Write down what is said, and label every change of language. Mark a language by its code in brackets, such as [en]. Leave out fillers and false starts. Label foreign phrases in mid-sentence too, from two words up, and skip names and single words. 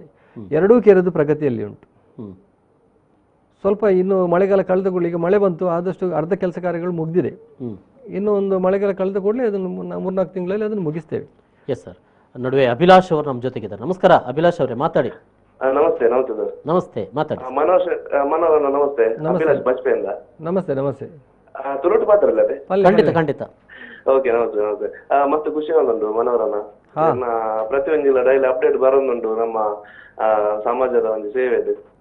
[kn] 2 ಕೆರೆದು ಪ್ರಗತಿಯಲ್ಲಿ ಉಂಟು. ಸ್ವಲ್ಪ ಇನ್ನು ಮಳೆಗಾಲ ಕಳೆದ ಕೂಡಲೇ, ಈಗ ಮಳೆ ಬಂತು, ಆದಷ್ಟು ಅರ್ಧ ಕೆಲಸ ಕಾರ್ಯಗಳು ಮುಗಿದಿದೆ. ಇನ್ನು ಒಂದು ಮಳೆಗಾಲ ಕಳೆದ ಕೂಡಲೇ ಅದನ್ನು 3-4 ತಿಂಗಳಲ್ಲಿ ಅದನ್ನು ಮುಗಿಸ್ತೇವೆ. [en] yes sir. [kn] ನಡುವೆ ಅಭಿಲಾಷ್ ಅವರು ನಮ್ಮ ಜೊತೆಗಿದ್ದಾರೆ. ನಮಸ್ಕಾರ ಅಭಿಲಾಷ್ ಅವರೇ, ಮಾತಾಡಿ. ನಮಸ್ತೆ. ನಮಸ್ತೆ ಸರ್. ನಮಸ್ತೆ, ಮಾತಾಡಿ. ಮನೋಹರ್ ನಮಸ್ತೆ. ಅಭಿಲಾಷ್ ಬಜ್ಪೆಯಿಂದ. ನಮಸ್ತೆ. ನಮಸ್ತೆ. ತುರುಟು ಮಾತಾಡಲ್ಲ ಅದೇ? ಖಂಡಿತ ಖಂಡಿತ. ಓಕೆ, ನಮಸ್ತೆ. ನಮಸ್ತೆ. ಮತ್ತೆ ಖುಷಿ ಆಗುಂಟು ಮನೋಹರನ ಪ್ರತಿಯೊಂದಿಲ್ಲ [en] daily update [kn] ಬರೋದುಂಟು ನಮ್ಮ ಸಮಾಜದ ಒಂದು ಸೇವೆದು.